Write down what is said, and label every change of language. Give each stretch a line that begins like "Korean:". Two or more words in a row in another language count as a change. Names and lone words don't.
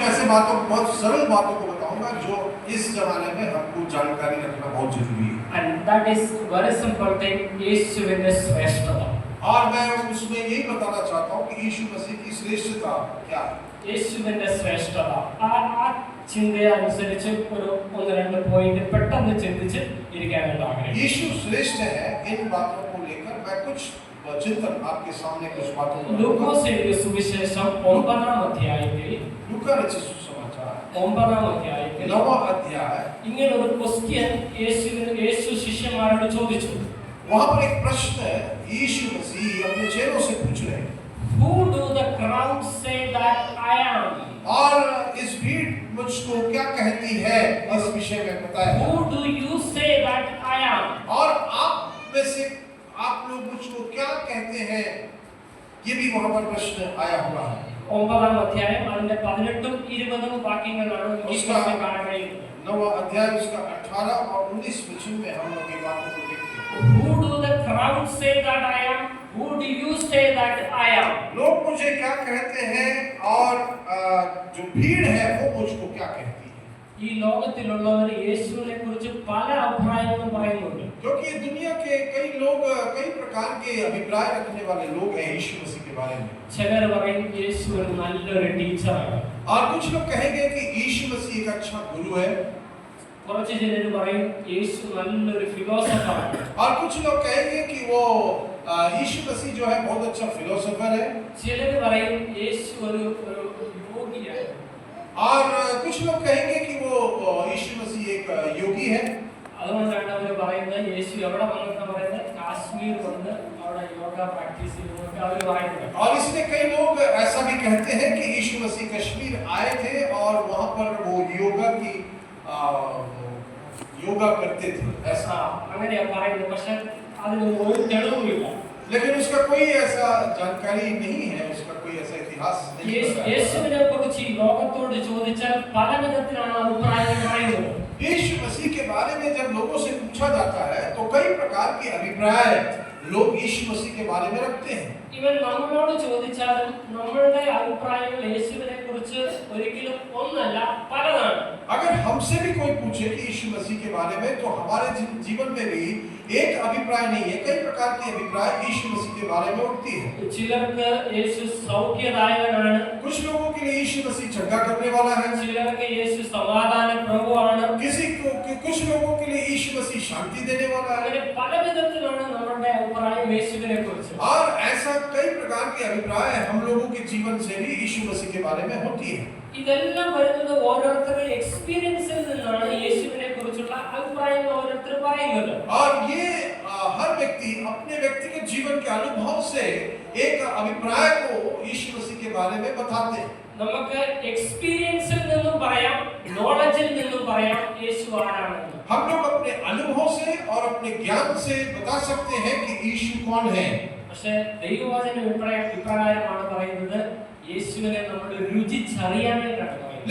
Hindi: बहुत सरल बातों को बताऊंगा जो इस जमाने में हमको जानकारी रखना बहुत जरूरी है।
English: And that is very simple thing.
Malayalam: യേശുവിന ശ്രേഷ്ഠത.
Hindi: और मैं उसमें यही बताना चाहता हूँ कि यीशु मसीह की श्रेष्ठता क्या है।
Malayalam: യേശുവിನ ശ്രേഷ്ഠത ആ ചിന്തയെ അനുസരിച്ച് ഒന്ന് രണ്ട് പോയിന്റ് പെട്ടെന്ന് ചിന്തിച്ച് ഇരിക്കാനായിട്ട് ആഗ്രഹിക്കുന്നു.
Hindi: यीशु श्रेष्ठ है, इन बातों को लेकर मैं कुछ चिंतन आपके सामने कुछ बातों को
Malayalam: ലൂക്കോസ് എഴുതിയ സുവിശേഷം 9-ാം അധ്യായത്തിൽ
Hindi: लूका रचित सुसमाचार
Malayalam: 9-ാം അധ്യായത്തിൽ
Hindi: 9वां अध्याय
Malayalam: ഇങ്ങനെ ഒരു ക്വസ്റ്റ്യൻ യേശു ശിഷ്യന്മാരോട് ചോദിച്ചു.
Hindi: वहां पर एक प्रश्न यीशु मसीह अपने चेलों से पूछ रहे हैं,
English: Who do the crowd say that I am?
Hindi: और इस भीड़ मुझको क्या कहती है इस विषय में बताया।
English: Who do you say that I am?
Hindi: और आप में से आप लोग मुझको क्या कहते हैं, ये भी वहां पर प्रश्न आया हुआ है।
Malayalam: 9-ാം അധ്യായം അതിന്റെ 18-ഉം 20-ഉം വാക്യങ്ങളാണ് ഈ ക്വസ്റ്റ്യൻ കാണാൻ കഴിയുന്നത്.
Hindi: 9वां अध्याय उसका 18 और 19 वचन में हम लोग ये बातों को देखते हैं।
English: Who do the crowd say that I am? Who do you say that I am?
Hindi: लोग मुझे क्या कहते हैं और जो भीड़ है वो मुझको क्या कहती है।
Malayalam: ഈ ലോകത്തിലുള്ളവർ യേശുവിനെ കുറിച്ച് പല അഭിപ്രായങ്ങളും പറയുന്നുണ്ട്.
Hindi: क्योंकि दुनिया के कई लोग कई प्रकार के अभिप्राय रखने वाले लोग हैं यीशु मसीह के बारे में।
Malayalam: ചിലർ പറയും യേശു ഒരു നല്ലൊരു ടീച്ചറാണ്.
Hindi: और कुछ लोग कहेंगे कि यीशु मसीह एक अच्छा गुरु है।
Malayalam: കുറച്ച് ചിലർ പറയും യേശു നല്ലൊരു ഫിലോസഫറാണ്.
Hindi: और कुछ लोग कहेंगे कि वो यीशु मसीह जो है बहुत अच्छा फिलोसोफर है।
Malayalam: ചിലർ പറയും യേശു ഒരു യോഗിയാണ്.
Hindi: और कुछ लोग कहेंगे कि वो यीशु मसीह एक योगी है।
Malayalam: അതുകൊണ്ടാണ് അവർ പറയുന്നത് യേശു എവിടെ വന്നെന്ന് പറയുന്നത് കാശ്മീർ വന്ന് അവിടെ
English: yoga practice
Malayalam: ചെയ്യുന്നതൊക്കെ അവർ പറയുന്നത്.
Hindi: और इसलिए कई लोग ऐसा भी कहते हैं कि यीशु मसीह कश्मीर आए थे और वहां पर वो योगा करते थे ऐसा।
Malayalam: അങ്ങനെയാ പറയുന്നത്. പക്ഷെ അതിന് ഒരു തെളിവുമില്ല.
Hindi: लेकिन उसका कोई ऐसा जानकारी नहीं है, उसका कोई ऐसा इतिहास नहीं है।
Malayalam: യേശുവിനെ കുറിച്ച് ഈ ലോകത്തോട് ചോദിച്ചാൽ പല വിധത്തിലാണ് അഭിപ്രായങ്ങൾ പറയുന്നത്.
Hindi: यीशु मसीह के बारे में जब लोगों से पूछा जाता है तो कई प्रकार के अभिप्राय लोग यीशु मसीह के बारे में रखते हैं।
Malayalam: ഇവൻ നമ്മളോട് ചോദിച്ചാലും നമ്മളുടെ അഭിപ്രായങ്ങൾ യേശുവിനെ കുറിച്ച് ഒരിക്കലും ഒന്നല്ല പലതാണ്.
Hindi: अगर हमसे भी कोई पूछे कि यीशु मसीह के बारे में तो हमारे जीवन में भी एक अभिप्राय नहीं है, कई प्रकार के अभिप्राय यीशु मसीह के बारे में उठती है।
Malayalam: ചിലർക്ക് യേശു സൗഖ്യദായകനാണ്.
Hindi: कुछ लोगों के लिए यीशु मसीह चंगा करने वाला है।
Malayalam: ചിലർക്ക് യേശു സമാധാന പ്രഭുവാണ്.
Hindi: कुछ लोगों के लिए यीशु मसीह शांति देने वाला है।
Malayalam: അങ്ങനെ പല വിധത്തിലാണ് നമ്മുടെ അഭിപ്രായം യേശുവിനെ കുറിച്ച്.
Hindi: और ऐसा कई प्रकार के अभिप्राय हम लोगों के जीवन से भी यीशु मसीह के बारे में होती है।
Malayalam: ഇതെല്ലാം വരുന്നത് ഓരോരുത്തരുടെ എക്സ്പീരിയൻസിൽ നിന്നാണ് യേശുവിനെ കുറിച്ചുള്ള അഭിപ്രായങ്ങൾ ഓരോരുത്തർ പറയുന്നത്.
Hindi: और ये हर व्यक्ति अपने व्यक्तिगत जीवन के अनुभव से एक अभिप्राय को यीशु मसीह के बारे में बताते हैं।
Malayalam: നമുക്ക് എക്സ്പീരിയൻസിൽ നിന്നും പറയാം, നോളജിൽ നിന്നും പറയാം യേശു ആരാണെന്ന്.
Hindi: हम लोग अपने अनुभव से और अपने ज्ञान से बता सकते हैं कि यीशु कौन है।
Malayalam: പക്ഷേ ദൈവവചന അഭിപ്രായമാണ് പറയുന്നത് യേശുവിനെ നമ്മൾ രുചിച്ചറിയാനായിട്ടാണ് പറയുന്നത്.